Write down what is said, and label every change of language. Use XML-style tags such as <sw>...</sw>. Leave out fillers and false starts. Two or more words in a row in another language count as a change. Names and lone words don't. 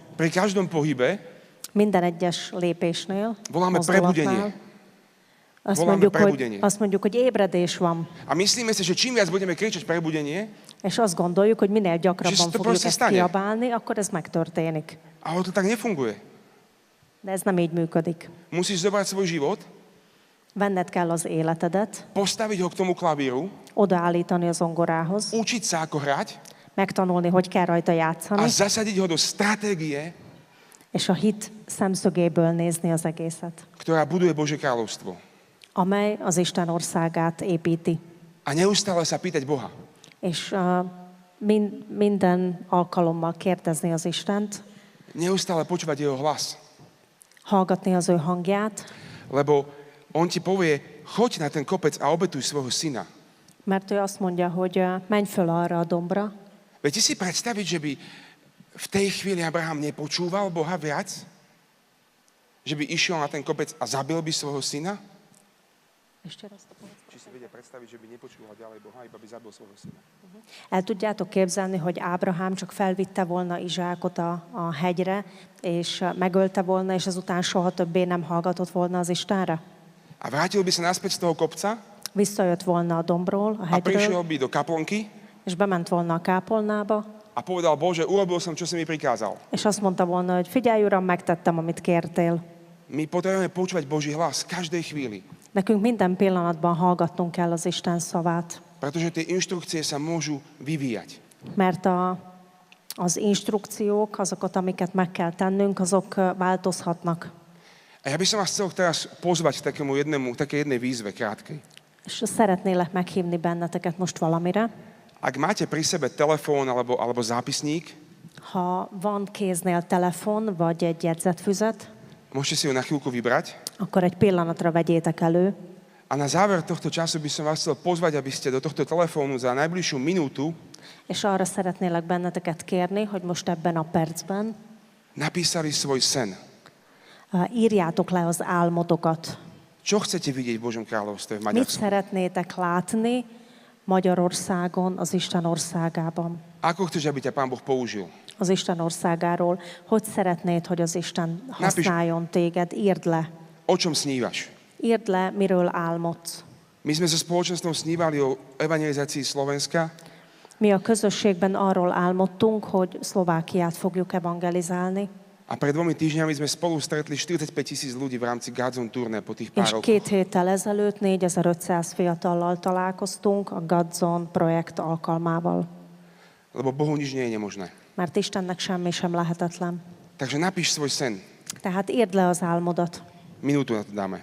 <sk>Pri každom pohybe</sk> <hu>Minden egyes lépésnél,</hu> <sk>voláme</sk> <hu>mozdulatnál.</hu> <sk>prebudenie.</sk> <hu>Azt</hu> <sk>prebudenie.</sk> <hu>mondjuk, hogy ébredés van.</hu> <sk>A myslíme si, že čím viac budeme kričať prebudenie,</sk> <hu>És azt gondoljuk, hogy minél gyakrabban És to fogjuk</hu> <sk>proste</sk> <hu>ezt</hu> <sk>stane.</sk> <hu>kiabálni, akkor ez megtörténik.</hu> <sk>ale to tak nefunguje.</sk> <hu>De ez nem így működik.</hu> <sk>Musíš zobrať svoj život,</sk> <hu>Venned kell az életedet,</hu> <sk>postaviť ho k tomu klavíru,</sk> <hu>odaállítani az zongorához,</hu> <sk>učiť sa, ako hrať</sk> <hu>megtanulni, hogy kell rajta</hu> <sk>a</sk> <hu>játszani,</hu> <sk>zasadiť ho do stratégie,</sk> <hu>és a hit szemszögéből nézni az egészet,</hu> <sk>ktorá buduje Božie kráľovstvo.</sk> <hu>amely az Isten országát építi.</hu> <sk>A neustále sa pýtať Boha.</sk> <hu>És minden alkalommal kérdezni az Istent,</hu> <sk>Neustále počúvať jeho hlas.</sk> <hu>hallgatni az ő hangját,</hu> <sk>Lebo on ti povie, choď na ten kopec a obetuj svojho syna.</sk> <hu>mert ő azt mondja, hogy menj föl arra a dombra.</hu> <sk>Viete si predstaviť, že by v tej chvíli Abraham nepočúval Boha viac? Že by išiel na ten kopec a zabil by svojho syna? Či si vedia predstaviť, že by nepočúval ďalej Boha, iba by zabil svojho syna?</sk> <hu>El tudjátok képzelni, hogy Ábrahám csak felvitte volna Izsákot a hegyre, és megölte volna, és azután soha többé nem hallgatott volna az Istenre?</hu> <sk>A vrátil by sa naspäť z toho kopca</sk> <hu>Visszajött volna a dombról, a</hu> <sk>a prišiel</sk> <hu>hegyről,</hu> <sk>by do kaplnky</sk> <hu>és bement volna a kápolnába,</hu> <sk>a povedal, Bože, urobil som, čo si mi prikázal.</sk> <hu>és azt mondta volna, hogy figyelj, Uram, megtettem, amit kértél.</hu> <sk>My potrebujeme počúvať Boží hlas v každej chvíli,</sk> <hu>Nekünk minden pillanatban hallgatnunk kell az Isten szavát,</hu> <sk>pretože tie inštrukcie sa môžu vyvíjať.</sk> <hu>mert az instrukciók, azokat, amiket meg kell tennünk, azok változhatnak.</hu> <sk>A ja by som vás chcel teraz pozvať k takej jednej výzve krátkej.</sk> <hu>És szeretnélek meghívni benneteket most valamire.</hu> <sk>Ak máte pri sebe telefón alebo zápisník,</sk> <hu>Ha van kéznél telefon, vagy egy jegyzetfüzet,</hu> <sk>môžete si ho na chvíľku vybrať.</sk> <hu>akkor egy pillanatra vegyétek elő,</hu> <sk>A na záver tohto času by som vás chcel pozvať, aby ste do tohto telefónu za najbližšiu minútu</sk> <hu>és arra szeretnélek benneteket kérni, hogy most ebben a percben</hu> <sk>napísali svoj sen.</sk> <hu>írjátok le az álmotokat.</hu> <sk>Čo chcete vidieť v Božom kráľovstve v</sk> <hu>Mit</hu> <sk>Maďarsku?</sk> <hu>szeretnétek látni Magyarországon, az Isten országában?</hu> <sk>Ako chceš, aby ťa Pán Boh použil?</sk> <hu>Az Isten országáról. Hogy szeretnéd, hogy az Isten használjon téged? Írd le.</hu> <sk>O čom snívaš?</sk> <hu>Írd le, miről álmodsz.</hu> <sk>My sme so spoločenstvom snívali o evangelizácii Slovenska</sk> <hu>Mi a közösségben arról álmodtunk, hogy Szlovákiát fogjuk evangelizálni,</hu> <sk>a pred 2 týždňami sme spolu stretli 45 000 ľudí v rámci Godzone turné po tých pár</sk> <hu>és</hu> <sk>rokoch.</sk> <hu>2 héttel ezelőtt 4500 fiatallal találkoztunk a Godzone projekt alkalmával.</hu> <sk>Lebo Bohu nič nie je nemožné.</sk> <hu>Mert Istennek semmi sem lehetetlen.</hu> <sk>Takže napíš svoj sen.</sk> <hu>Tehát írd le az álmodat.</hu> <sk>Minútu na to dáme.</sk>